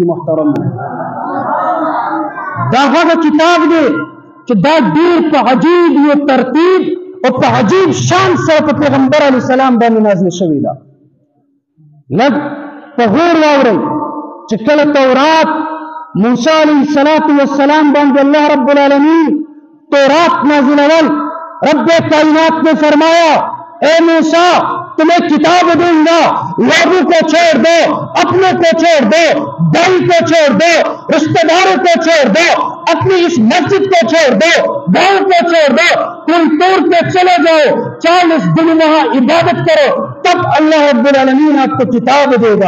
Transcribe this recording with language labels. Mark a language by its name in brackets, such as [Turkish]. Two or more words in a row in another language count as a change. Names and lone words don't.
[Pashto] محترم دا هغه کتاب دی چې دا ډیر په عجیب یو ترتیب او په عجیب شان سره په پیغمبر علیه السلام باندې نازل شوی دا. لږ په غور واورئ چې کله تورات موسی علیه السلام باندې الله رب العالمین تورات نازل اول رب [Urdu] کائنات نے فرمایا اے موسیٰ تمہیں کتاب دوں گا لوگوں کو چھوڑ دو اپنے کو چھوڑ دو بھائی کو چھوڑ دو رشتہ داروں کو چھوڑ دو اپنی اس مسجد کو چھوڑ دو گاؤں کو چھوڑ دو تم طور پہ چلے جاؤ 40 دن وہاں عبادت کرو تب اللہ رب العالمین آپ کو کتاب دے گا.